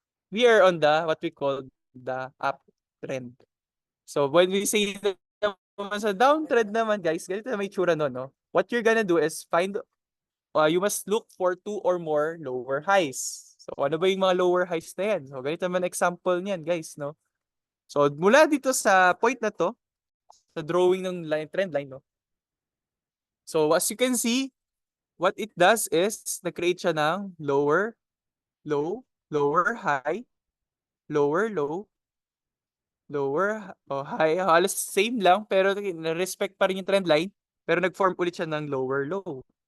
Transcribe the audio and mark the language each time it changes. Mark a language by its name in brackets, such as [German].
[English] We are on the, what we call the uptrend. So when we say [Filipino] naman sa downtrend naman guys, ganito na may tsura nun, no? [English] What you're gonna do is you must look for 2 or more lower highs. [Filipino] So ano ba yung mga lower highs na yan? So ganito naman example niyan guys, no? So, mula dito sa point na to, sa drawing ng trend line, no? [English] So, as you can see, what it does is, [Filipino] na-create siya ng [English] lower, low, lower, high, lower, low, lower, high. [Filipino] Halos same lang, pero na-respect pa rin yung trend line, pero nag-form ulit siya ng lower, low.